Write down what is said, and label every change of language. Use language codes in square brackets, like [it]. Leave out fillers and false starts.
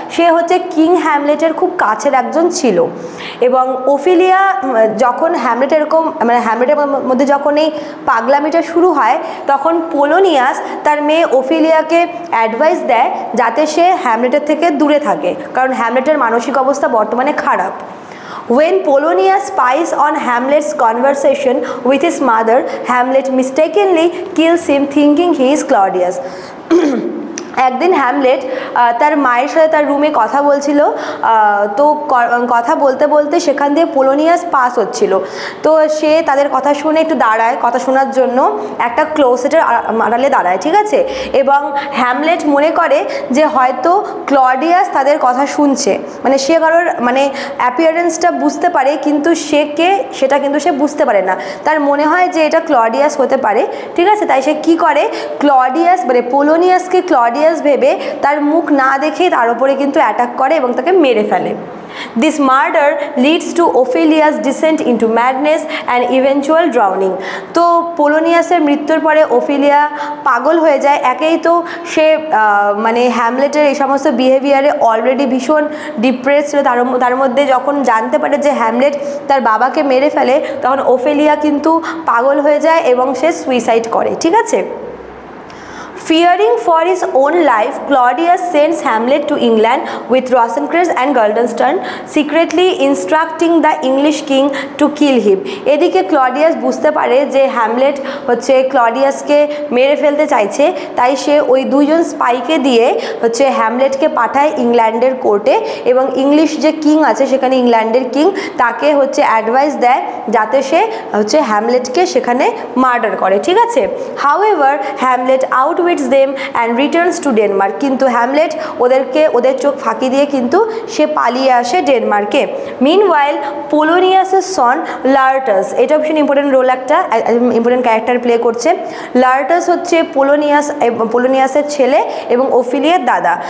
[bn] সে হচ্ছে কিং হ্যামলেটের খুব কাছের একজন ছিল। এবং ওফিলিয়া যখন হ্যামলেট এরকম মানে হ্যামলেটের মধ্যে যখন এই পাগলামিটা শুরু হয়, তখন পোলোনিয়াস তার মেয়ে ওফিলিয়াকে অ্যাডভাইস দেয় যাতে সে হ্যামলেটের থেকে দূরে থাকে, কারণ হ্যামলেটের মানসিক অবস্থা বর্তমানে খারাপ। [en] When Polonius spies on Hamlet's conversation with his mother, Hamlet mistakenly kills him thinking he is Claudius. [bn] একদিন হ্যামলেট তার মায়ের সাথে তার রুমে কথা বলছিল, তো কথা বলতে বলতে সেখান দিয়ে পোলোনিয়াস পাস হচ্ছিল। তো সে তাদের কথা শুনে একটু দাঁড়ায়, কথা শোনার জন্য একটা ক্লোজেটের আড়ালে দাঁড়ায়, ঠিক আছে। এবং হ্যামলেট মনে করে যে হয়তো ক্লডিয়াস তাদের কথা শুনছে, মানে সে কারোর মানে অ্যাপিয়ারেন্সটা বুঝতে পারে, কিন্তু সে কে সেটা কিন্তু সে বুঝতে পারে না। তার মনে হয় যে এটা ক্লডিয়াস হতে পারে, ঠিক আছে। তাই সে কি করে, ক্লডিয়াস মানে পোলোনিয়াসকে ক্লডিয়াস ভেবে তার মুখ না দেখেই তার উপরে কিন্তু অ্যাটাক করে এবং তাকে মেরে ফেলে। [en] This murder leads to Ophelia's descent into madness and eventual drowning. [bn] তো পোলোনিয়াসের মৃত্যুর পরে ওফিলিয়া পাগল হয়ে যায়। একেই তো সে মানে হ্যামলেটের এই সমস্ত বিহেভিয়ারে অলরেডি ভীষণ ডিপ্রেস ছিল, তার মধ্যে যখন জানতে পারে যে হ্যামলেট তার বাবাকে মেরে ফেলে, তখন ওফেলিয়া কিন্তু পাগল হয়ে যায় এবং সে সুইসাইড করে, ঠিক আছে। [en] Fearing for his own life, Claudius sends Hamlet to England with Rosencrantz and Guildenstern, secretly instructing the English king to kill him. [bn] এদিকে ক্লডিয়াস বুঝতে পারে যে হ্যামলেট হচ্ছে ক্লডিয়াসকে মেরে ফেলতে চাইছে, তাই সে ওই দুইজন স্পাইকে দিয়ে হচ্ছে হ্যামলেটকে পাঠায় ইংল্যান্ডের কোর্টে, এবং ইংলিশ যে কিং আছে সেখানে ইংল্যান্ডের কিং তাকে হচ্ছে অ্যাডভাইস দেয় যাতে সে হচ্ছে হ্যামলেটকে সেখানে মার্ডার করে, ঠিক আছে। [en] However, Hamlet outwits them and returns to Denmark. [bn] কিন্তু হ্যামলেট ওদের চোখ ফাঁকি দিয়ে কিন্তু সে পালিয়ে আসে ডেনমার্কে। [en] Meanwhile, Polonius's son Laertes, [bn] এটা ভীষণ ইম্পর্টেন্ট রোল, একটা ইম্পর্টেন্ট ক্যারেক্টার প্লে করছে। লার্টাস হচ্ছে পোলোনিয়াসের ছেলে এবং ওফিলিয়ার দাদা।